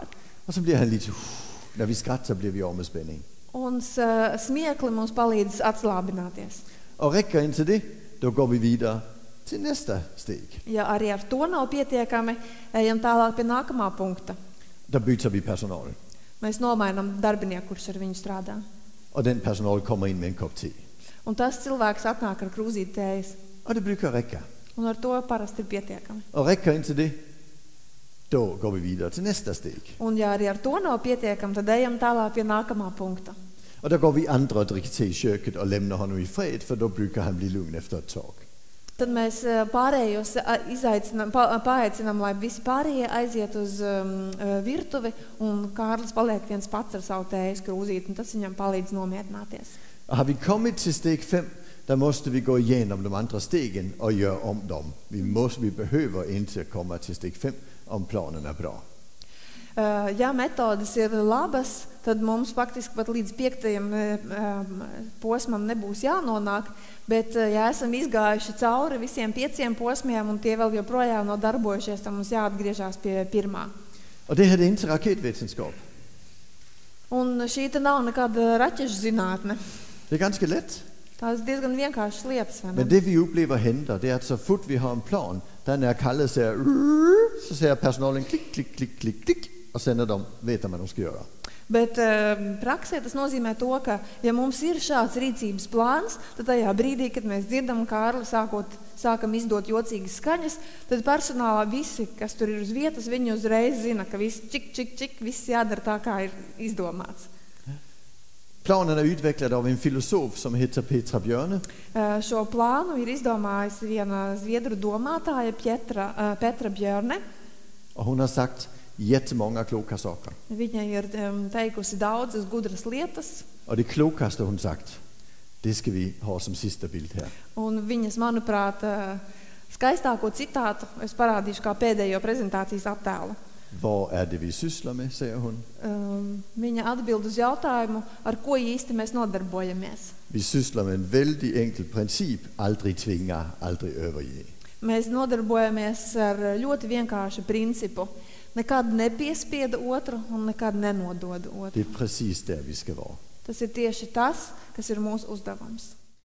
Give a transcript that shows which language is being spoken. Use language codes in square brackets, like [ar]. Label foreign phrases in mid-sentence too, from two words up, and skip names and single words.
[sv] Och så blir han lite, när vi skrattar blir vi av med spänning. [lv] Un smiekli mums palīdz atslābināties. [sv] Och räcker inte det, då går vi vidare till nästa steg. [lv] Ja arī ar to nav pietiekami, ejam tālāk pie nākamā punkta. [sv] Då byter vi personal. [lv] Mēs nomainām darbinieku, kurš ar viņu strādā. [sv] Och den personal kommer in med en kopp te. [lv] Un tas cilvēks atnāk ar krūzīti tējas. [sv] Och det brukar räcka. [lv] Un ar to parasti ir pietiekami. [sv] Och räcker inte det, då går vi vidare till nästa steg. [lv] Un ja arī ar to nav pietiekami, tad ejam tālāk pie nākamā punkta. [sv] Och då går vi andra och dricker te i köket och lämnar honom i fred, för då brukar han bli lugn efter ett tag. [lv] Tad mēs pārējos paaicinām, lai visi pārējie aiziet uz virtuvi, un Kārlis paliek viens pats ar savu tējas krūzīti, un tas viņam palīdz nomierināties. [sv] Och har vi kommit till steg 5, då måste vi gå igenom de andra stegen och göra om dem. Vi behöver inte komma till steg 5 om planen är bra. [lv] Ja metodas ir labas, tad mums faktiski pat līdz 5. posmam nebūs jānonāk, bet ja esam izgājuši cauri visiem 5 posmiem un tie vēl joprojām nav darbojušies, tad mums jāatgriežās pie 1. [sv] Och det här är inte raketvetenskap. [lv] Un šī te nav nekāda raķešu zinātne. [sv] Det är ganska lätt. [lv] Tās diezgan vienkāršas lietas, vai ne? [sv] Men det vi upplever händer, det är att så fort vi har en plan, där när Kalle säger, så säger personalen klick, klick, klick, klick, klick, och sen när de vet vad de ska göra. [lv] Bet praksē tas nozīmē to, ka ja mums ir šāds rīcības plāns, tad tajā brīdī, kad mēs dzirdam Kārli sākam izdot jocīgas skaņas, tad personālā visi, kas tur ir uz vietas, viņi uzreiz zina, ka viss čik, čik, čik, viss jādara tā, kā ir izdomāts. [sv] Planen är utvecklad av en filosof som heter Petra Björne. [lv] Šo plānu ir izdomājis viena zviedru domātāja Petra Björne. [sv] Och hon har sagt jättemånga kloka saker. [lv] Viņa ir teikusi daudzas gudras lietas. [sv] Och det klokaste hon sagt, det ska vi ha som sista bild här. [lv] Un viņas, manuprāt, skaistāko citātu es parādīšu kā pēdējo prezentācijas attēlu. [da] Hvor er det, vi sysler med, siger hun. [lv] Viņa atbild uz jautājumu, ar ko īsti mēs nodarbojamies. [da] Vi sysler med en vældig enkelt princip. Aldrig tvinger, aldrig overgive. [lv] Mēs nodarbojamies ar ļoti vienkāršu principu. Nekad nepiespieda otru un nekad nenodod otru. [da] Det er præcis der, vi skal være. [lv] Tas ir tieši tas, kas ir mūsu uzdevums.